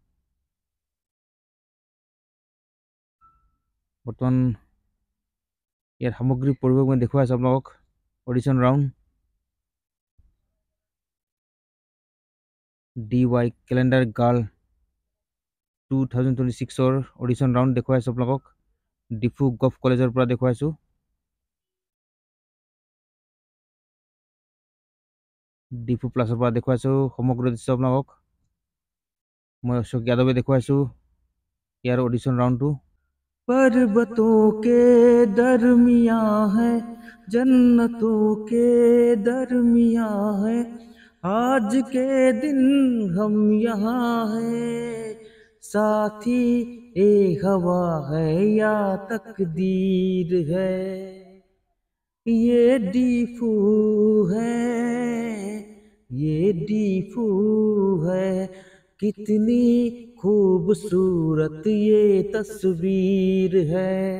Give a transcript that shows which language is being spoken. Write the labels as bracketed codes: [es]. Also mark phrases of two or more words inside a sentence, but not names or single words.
[as] বৰ্তমান ইয়াৰ সামগ্ৰিক পৰিৱেশ মই দেখুৱাইছো আপোনালোকক [en] audition round DY calendar girl 2026 audition round [as] দেখুৱাইছো আপোনালোকক ডিফু গভ কলেজৰ পৰা দেখুৱাইছো ডিফু প্লাছৰ পৰা দেখুৱাইছো সমগ্ৰ দৃশ্য আপোনালোকক মই অশোক যাদৱে দেখুৱাইছো ইয়াৰ [en] audition roundটো [as] पर्वतों [hi] के दरमियां है जन्नतों के दरमियां है आज के दिन हम यहाँ है साथी ए हवा है या तकदीर है ये डीफू है ये डीफू है कितनी खूबसूरत ये तस्वीर है